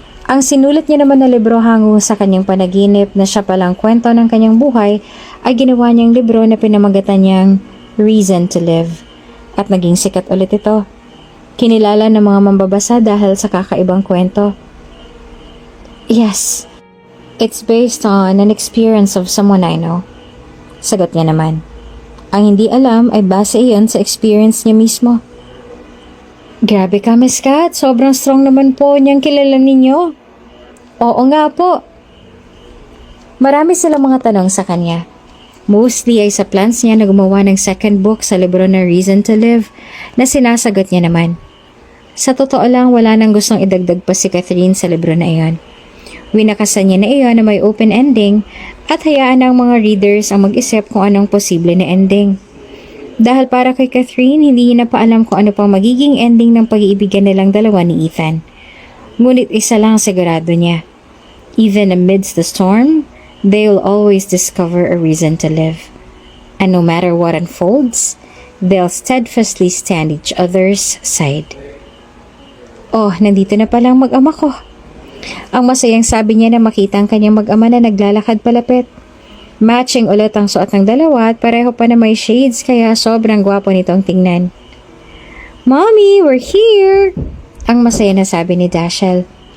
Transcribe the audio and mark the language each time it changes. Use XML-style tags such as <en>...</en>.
<tl>Ang sinulat niya naman na libro hango sa kanyang panaginip na siya palang kwento ng kanyang buhay ay ginawa niyang libro na pinamagatan niyang Reason to Live. At naging sikat ulit ito. Kinilala ng mga mambabasa dahil sa kakaibang kwento.</tl> <en>Yes, it's based on an experience of someone I know.</en> <tl>Sagot niya naman. Ang hindi alam ay base iyon sa experience niya mismo. Grabe ka, Miss Kat. Sobrang strong naman po niyang kilala ninyo. Oo nga po. Marami silang mga tanong sa kanya. Mostly ay sa plans niya na gumawa ng second book sa libro na Reason to Live na sinasagot niya naman. Sa totoo lang, wala nang gustong idagdag pa si Catherine sa libro na iyon. Winakasan niya na iyon na may open ending at hayaan ng mga readers ang mag-isip kung anong posible na ending. Dahil para kay Catherine, hindi niya na pa alam kung ano pang magiging ending ng pag-iibigan nilang dalawa ni Ethan. Ngunit isa lang sigurado niya.</tl> <en>Even amidst the storm, they'll always discover a reason to live. And no matter what unfolds, they'll steadfastly stand each other's side.</en> <tl>Oh, nandito na palang mag-ama ko. Ang masayang sabi niya na makita ang kanyang mag-ama na naglalakad palapit. Matching ulit ang suot ng dalawa at pareho pa na may shades kaya sobrang gwapo nitong tingnan.</tl> <en>Mommy, we're here!</en> <tl>Ang masaya na sabi ni Dashiell.</tl>